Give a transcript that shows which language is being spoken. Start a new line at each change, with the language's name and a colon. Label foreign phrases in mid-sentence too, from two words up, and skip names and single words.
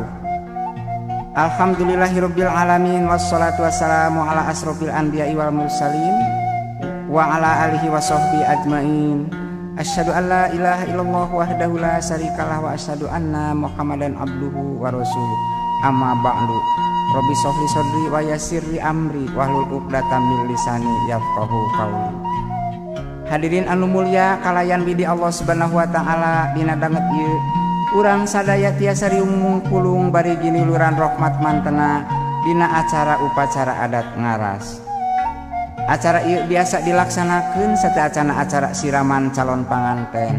Arabic: الحمد لله رب العالمين والصلاة والسلام على أشرف الأنبياء والمرسلين وعلى آله وصحبه أجمعين. أشهد أن لا إله إلا الله وحده لا شريك له وأشهد أن محمدا عبده ورسوله. أما بعد. رب اشرح لي صدري ويسر لي أمري واحلل عقدة من لساني يفقهوا قولي.
Sundanese: Hadirin anu mulia kalayan bidi Allah
Arabic: سبحانه وتعالى
Sundanese: dina danget ieu urang sadaya tiasa riumung pulung bari giniluran rahmat mantena dina acara upacara adat ngaras. Acara ieu biasa dilaksanakeun sateacana acara siraman calon panganten.